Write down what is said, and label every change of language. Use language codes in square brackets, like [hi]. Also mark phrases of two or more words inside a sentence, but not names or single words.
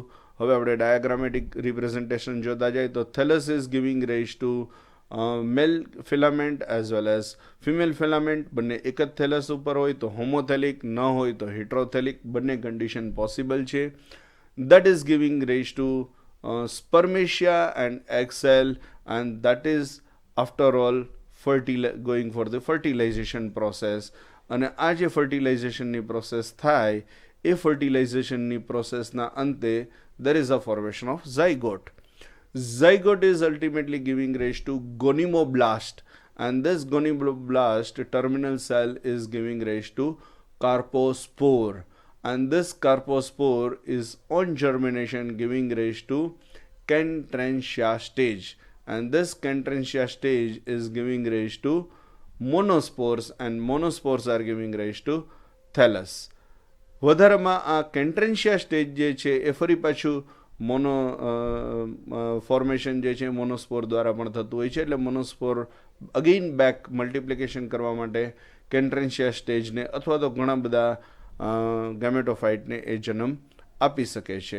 [gu] હવે આપણે [en] diagrammatic representation [gu] જોતા જાય તો [en] thallus is giving rise to male filament as well as female filament. [gu] બંને એક જ થેલસ ઉપર હોય તો હોમોથેલિક, ન હોય તો હિટ્રોથેલિક, બંને [en] condition possible [gu] છે. [en] that is giving rise to spermatia and egg cell, and that is after all going for the fertilization process. [gu] અને આ જે ફર્ટિલાઇઝેશનની પ્રોસેસ થાય એ ફર્ટિલાઇઝેશનની પ્રોસેસના અંતે [en] there is a formation of zygote. Zygote is ultimately giving rise to gonymoblast, and this gonymoblast terminal cell is giving rise to carpospore, and this carpospore is on germination giving rise to Kentrantia stage, and this Kentrantia stage is giving rise to monospores, and monospores are giving rise to thallus. [gu] વધારામાં આ કેન્ટ્રેન્શિયા સ્ટેજ જે છે એ ફરી પાછું ફોર્મેશન જે છે મોનોસ્પોર દ્વારા પણ થતું હોય છે. એટલે [en] monospore again back multiplication [gu] કરવા માટે કેન્ટ્રેન્શિયા સ્ટેજને અથવા તો ઘણા બધા ગેમેટોફાઇટને એ જન્મ આપી શકે છે.